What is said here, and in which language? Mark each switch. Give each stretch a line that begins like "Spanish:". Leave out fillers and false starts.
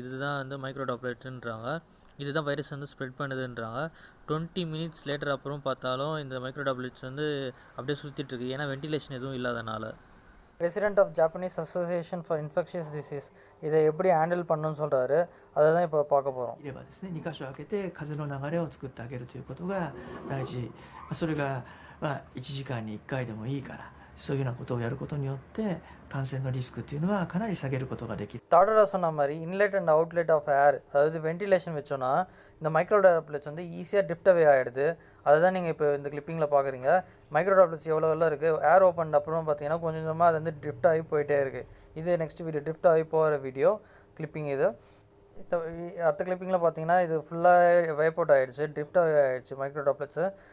Tamil: இதுதான் வந்து மைக்ரோ டாப்லெட்டுன்றாங்க. இதுதான் வைரஸ் வந்து ஸ்ப்ரெட் பண்ணுதுன்றாங்க. 20 மினிட்ஸ் லேட்டர் அப்புறம் பார்த்தாலும் இந்த மைக்ரோ டாப்லெட்ஸ் வந்து அப்படியே சுற்றிட்டு இருக்குது, ஏன்னா வென்டிலேஷன் எதுவும் இல்லாதனால. President of Japanese association for infectious disease இதை எப்படி ஹேண்டில் பண்ணணும்னு சொல்கிறாரு. அதை தான் இப்போ பார்க்க போகிறோம்.
Japanese: 2箇所開けて風の流れを作ってあげるということが大事。それが1時間に1回でもいいからそういうようなことをやることによって感染のリスクっていうのはかなり下げることができる。
Tamil: தாடரா சொன்ன மாதிரி inlet and outlet of air, அதாவது வென்டிலேஷன் வச்சோன்னா இந்த மைக்ரோ ட்ராப்லெட்ஸ் வந்து ஈஸியாக ட்ரிஃப்ட் அவே ஆகிடுது. அதை தான் நீங்கள் இப்போ இந்த கிளிப்பிங்கில் பார்க்குறீங்க. மைக்ரோ ட்ராப்லெட்ஸ் எவ்வளோ இருக்குது, ஏர் ஓப்பன் அப்புறம் பார்த்தீங்கன்னா கொஞ்சம் கொஞ்சமாக அது வந்து ட்ரிஃப்ட் ஆகி போயிட்டே இருக்குது. இது நெக்ஸ்ட் வீடியோ ட்ரிஃப்ட் ஆகி போகிற வீடியோ கிளிப்பிங். இது அடுத்த கிளிப்பிங்கில் பார்த்தீங்கன்னா இது ஃபுல்லாக வைப் அவுட் ஆகிடுச்சு, ட்ரிஃப்ட் ஆகிடுச்சு மைக்ரோ ட்ராப்லெட்ஸு.